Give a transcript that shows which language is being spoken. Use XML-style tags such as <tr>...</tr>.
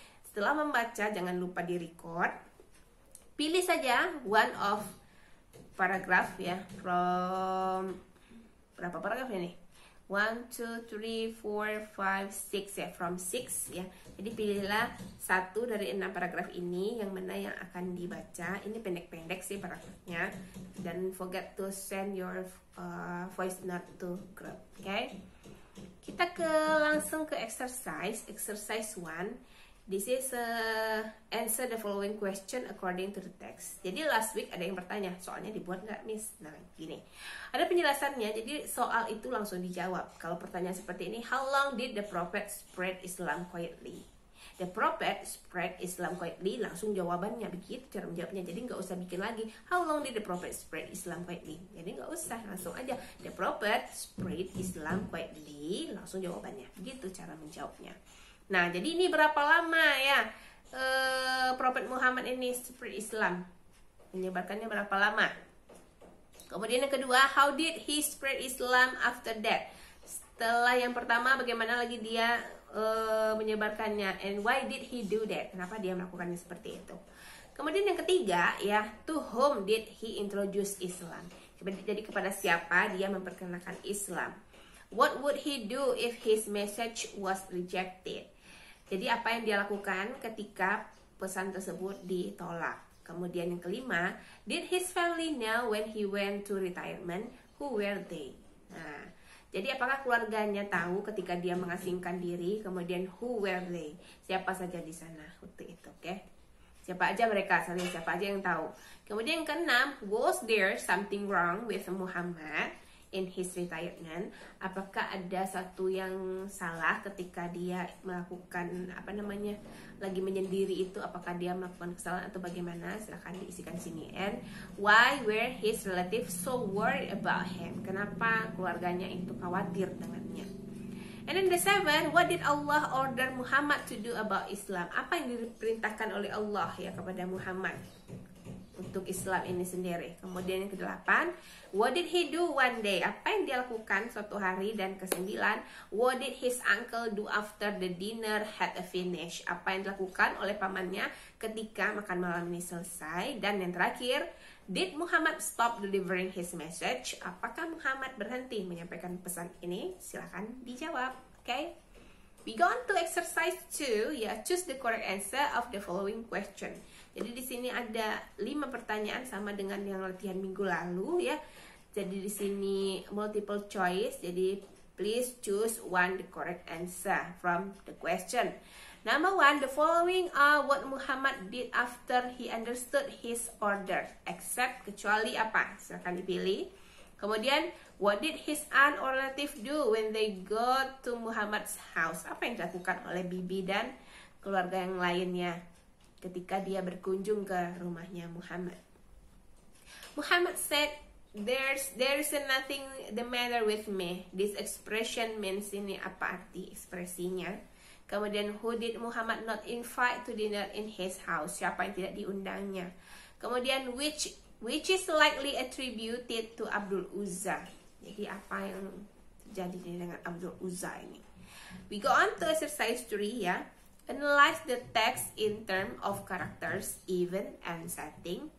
<id>Setelah membaca jangan lupa di-record. Pilih saja</id> <en>one of paragraph</en> <id>ya, from berapa paragraf ini? 1, 2, 3, 4, 5, 6 ya, from 6 ya. Jadi pilihlah satu dari 6 paragraf ini yang mana yang akan dibaca. Ini pendek-pendek sih paragrafnya.</id> <en>Dan forget to send your voice note to group, okay?</en> <id>Kita langsung ke exercise 1.</id> <en>This is answer the following question according to the text.</en> <id>Jadi</id> <en>last week</en> <id>ada yang bertanya, soalnya dibuat nggak Miss? Nah gini, ada penjelasannya. Jadi soal itu langsung dijawab. Kalau pertanyaan seperti ini,</id> <en>how long did the prophet spread Islam quietly? The prophet spread Islam quietly,</en> <id>langsung jawabannya begitu cara menjawabnya. Jadi nggak usah bikin lagi,</id> <en>how long did the prophet spread Islam quietly?</en> <id>Jadi nggak usah, langsung aja</id> <en>the prophet spread Islam quietly,</en> <id>langsung jawabannya. Begitu cara menjawabnya. Nah, jadi ini berapa lama ya Prophet Muhammad ini</id> <en>spread Islam?</en> <id>Menyebarkannya berapa lama? Kemudian yang kedua,</id> <en>how did he spread Islam after that?</en> <id>Setelah yang pertama, bagaimana lagi dia menyebarkannya?</id> <en>And why did he do that?</en> <id>Kenapa dia melakukannya seperti itu? Kemudian yang ketiga ya,</id> <en>to whom did he introduce Islam?</en> <id>Jadi kepada siapa dia memperkenalkan Islam?</id> <en>What would he do if his message was rejected?</en> <id>Jadi apa yang dia lakukan ketika pesan tersebut ditolak? Kemudian yang kelima,</id> <en>did his family know when he went to retirement? Who were they?</en> <id>Nah, jadi apakah keluarganya tahu ketika dia mengasingkan diri? Kemudian</id> <en>who were they?</en> <id>Siapa saja di sana waktu itu, oke? Siapa aja mereka? Siapa aja yang tahu? Kemudian yang keenam,</id> <en>was there something wrong with Muhammad in his retirement?</en> <id>Apakah ada satu yang salah ketika dia melakukan lagi menyendiri itu? Apakah dia melakukan kesalahan atau bagaimana? Silahkan diisikan sini.</id> <en>And why were his relatives so worried about him?</en> <id>Kenapa keluarganya itu khawatir dengannya?</id> <en>And then the 7, what did Allah order Muhammad to do about Islam?</en> <id>Apa yang diperintahkan oleh Allah ya kepada Muhammad untuk Islam ini sendiri? Kemudian yang ke-8,</id> <en>what did he do one day?</en> <id>Apa yang dia lakukan suatu hari? Dan ke-9,</id> <en>what did his uncle do after the dinner had finished?</en> <id>Apa yang dilakukan oleh pamannya ketika makan malam ini selesai? Dan yang terakhir,</id> <en>did Muhammad stop delivering his message?</en> <id>Apakah Muhammad berhenti menyampaikan pesan ini? Silakan dijawab, okay?</id> <en>We go on to exercise 2, ya, choose the correct answer of the following question.</en> <id>Jadi di sini ada 5 pertanyaan sama dengan yang latihan minggu lalu ya. Jadi di sini</id> <en>multiple choice. Jadi please choose one the correct answer from the question. Number 1, the following are what Muhammad did after he understood his order, except,</en> <id>kecuali apa? Silakan dipilih.</id> <en>Kemudian, what did his aunt or relative do when they go to Muhammad's house?</en> <id>Apa yang dilakukan oleh bibi dan keluarga yang lainnya ketika dia berkunjung ke rumahnya Muhammad?</id> <en>Muhammad said, there's nothing the matter with me. This expression means,</en> <id>ini apa arti ekspresinya?</id> <en>Kemudian, who did Muhammad not invite to dinner in his house?</en> <id>Siapa yang tidak diundangnya?</id> <en>Kemudian, which is likely attributed to Abdul Uzza.</en> <id>Jadi apa yang terjadi dengan Abdul Uzza ini?</id> <en>We go on to exercise 3 ya. Analyze the text in term of characters, event, and setting.</en>